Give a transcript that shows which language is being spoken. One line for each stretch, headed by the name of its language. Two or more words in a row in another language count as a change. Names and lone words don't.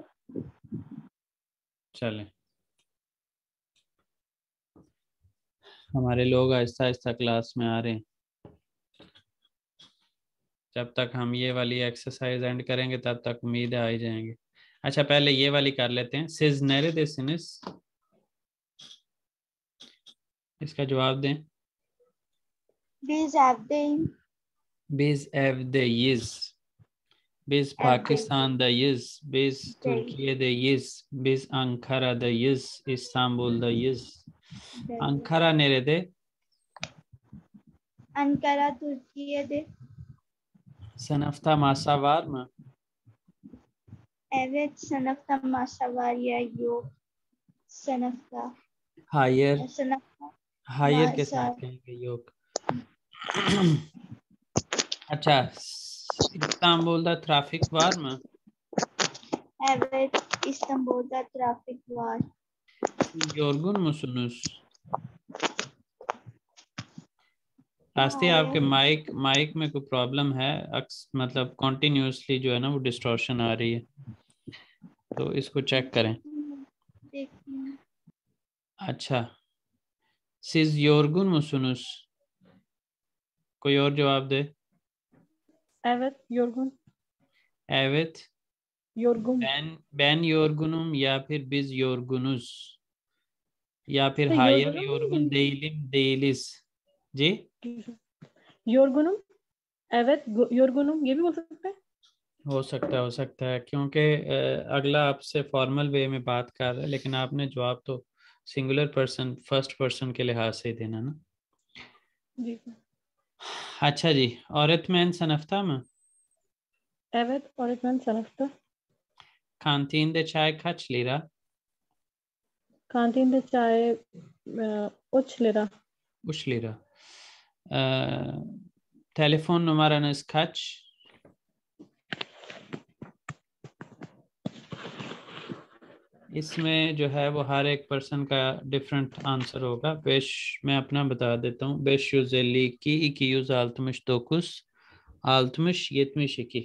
Urdu: چلیں، ہمارے لوگ آہستہ آہستہ کلاس میں آ رہے ہیں. جب تک ہم یہ والی
English: exercise end
Urdu: کریں گے تب تک امید ہے آ ہی جائیں گے. اچھا پہلے یہ والی کر لیتے ہیں.
Turkish: siz neredesiniz,
Urdu: اس کا جواب دیں.
Turkish: Biz evdeyim. Biz evdeyiz. Biz Pakistan'dayız. Biz Türkiye'deyiz. Biz Ankara'dayız. İstanbul'dayız. Ankara nerede? Ankara Türkiye'de. Sınıfta masa var mı? Evet, sınıfta masa var ya yok. Sınıfta. Hayır. Sınıfta
Urdu: Hayır के
Turkish: masa.
Urdu: ساتھ کہیں گے
Turkish: yok. अच्छा, İstanbul'da trafik var mı? Evet, İstanbul'da trafik var. Yorgun musunuz?
Urdu: رستے آپ کے مائیک میں کوئی پرابلم ہے، مطلب کنٹینیوسلی جو ہے نا وہ ڈسٹارشن آ رہی ہے، تو اس کو چیک کریں. अच्छा,
Turkish: siz yorgun musunuz?
Urdu: کوئی اور جواب دے.
Turkish: Evet, yorgun. Evet, Yorgun. ben yorgunum ya फिर biz yorgunuz
Urdu: یا پھر तो
Turkish: hayır yorgunum yorgun değilim değiliz जी। yorgunum, evet, yorgunum
Urdu: یہ بھی ہو سکتا ہے. ہو سکتا ہے کیونکہ اگلا آپ سے
English: formal way
Urdu: میں بات کر رہا ہے، لیکن آپ نے جواب تو
English: singular person first person
Urdu: کے لحاظ سے دینا نا जी। اچھا جی,
Turkish: öğretmen sınıfta mı? Evet, öğretmen sınıfta. Kantinde çay kaç lira? Kantinde çay 3 lira. 3 lira. Telefon numaranız kaç?
Urdu: اس میں جو ہے وہ ہر ایک پرسن کا
English: different answer
Urdu: ہوگا. پیش میں اپنا بتا دیتا ہوں. 552 269 60 72।